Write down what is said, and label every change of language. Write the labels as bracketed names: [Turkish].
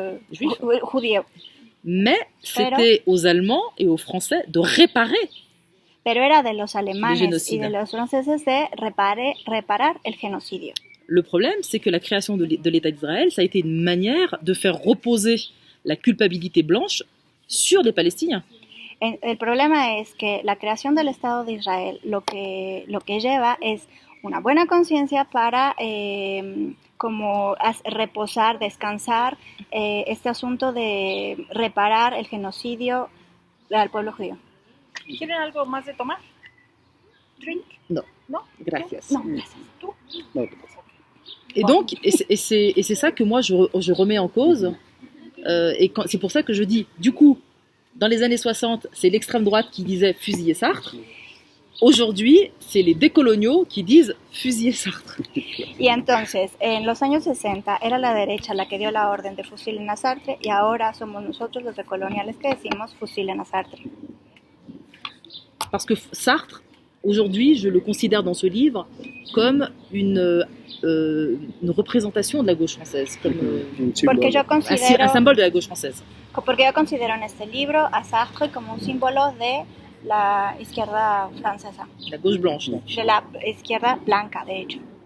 [French] Juif. [Spanish] judío. [French] mais c'était aux Allemands et aux Français de réparer. [Spanish] Pero era de los alemanes y genocida. de los franceses de reparar el genocidio. [French] Le problème, c'est que la création de l'État d'Israël, ça a été une manière de faire reposer la culpabilité blanche sur les Palestiniens. [Spanish] El problema es que la creación del Estado de Israel lo que lleva es una buena conciencia para como reposar, descansar este asunto de reparar el genocidio al pueblo judío. ¿Quieren algo más de tomar? [English] Drink? [French] Non. [Spanish] ¿No? Gracias. No, gracias. ¿Tú? No, [French] Et donc, et c'est ça que moi je remets en cause. C'est pour ça que je dis, du coup, dans les années 60, c'est l'extrême droite qui disait fusiller Sartre. Aujourd'hui, c'est les décoloniaux qui disent fusiller Sartre. [Spanish] Y entonces, en los años 60 era la derecha la que dio la orden de fusilen a Sartre y ahora somos nosotros los decoloniales que decimos fusilen a Sartre. [French] Parce que Sartre, aujourd'hui, je le considère dans ce livre comme une représentation de la gauche française, comme [Spanish] un símbolo. Porque yo [French] un symbole de la gauche française. [Spanish] Porque yo considero en este libro a Sartre como un símbolo de la izquierda francesa, [French] La gauche blanche, donc. [Spanish] de la izquierda blanca, de hecho.